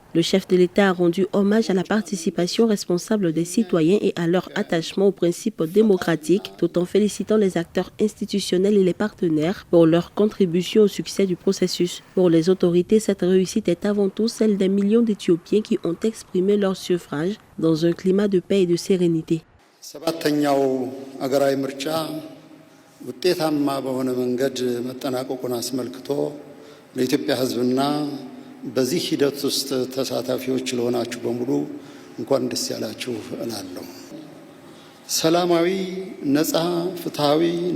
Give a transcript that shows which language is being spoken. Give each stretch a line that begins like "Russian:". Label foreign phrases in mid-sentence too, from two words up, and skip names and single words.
French: Le chef de l'État a rendu hommage à la participation responsable des citoyens et à leur attachement aux principes démocratiques, tout en félicitant les acteurs institutionnels et les partenaires pour leur contribution au succès du processus. Pour les autorités, cette réussite est avant tout celle des millions d'Éthiopiens qui ont exprimé leur suffrage dans un climat de paix et de sérénité.
Amharic: ሰባተኛው አገራዊ ምርጫ ውጤታማ በሆነ መንገድ መጠናቀቁን አስመልክቶ ለኢትዮጵያ ሕዝብና በዚህ ሂደት ውስጥ ተሳታፊዎች ለሆናችሁ በሙሉ እንኳን ደስ ያላችሁ እላለሁ። ሰላማዊ፣ ነፃ፣ ፍትሃዊ እና